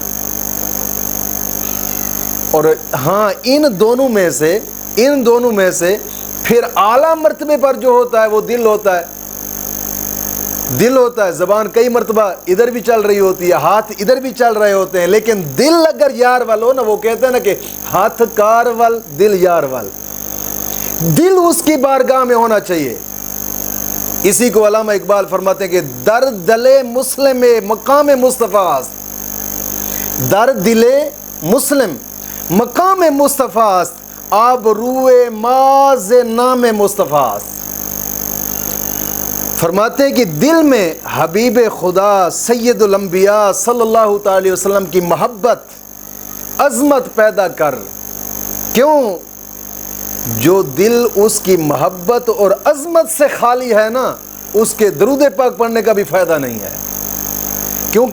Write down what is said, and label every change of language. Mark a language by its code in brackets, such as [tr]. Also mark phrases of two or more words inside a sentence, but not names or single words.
[ur] اور ہاں ان دونوں میں سے پھر اعلیٰ مرتبے پر جو ہوتا ہے وہ دل ہوتا ہے، زبان کئی مرتبہ ادھر بھی چل رہی ہوتی ہے، ہاتھ ادھر بھی چل رہے ہوتے ہیں، لیکن دل اگر [pa] یار وال [ur] ہو نا، وہ کہتے ہیں نا کہ [pa] ہاتھ کار وال دل یار وال، [ur] دل اس کی بارگاہ میں ہونا چاہیے۔ اسی کو علامہ اقبال فرماتے ہیں کہ [fa] در دل مسلم مقام مصطفیٰ است، در دل مسلم مقام مصطفیٰ است، آب روئے ماز نام مصطفیٰ است۔ [ur] فرماتے ہیں کہ دل میں حبیب خدا سید الانبیاء صلی اللہ تعالی وسلم کی محبت عظمت پیدا کر، کیوں؟ جو دل اس کی محبت اور عظمت سے خالی ہے نا اس کے درود پاک پڑھنے کا بھی فائدہ نہیں ہے، کیونکہ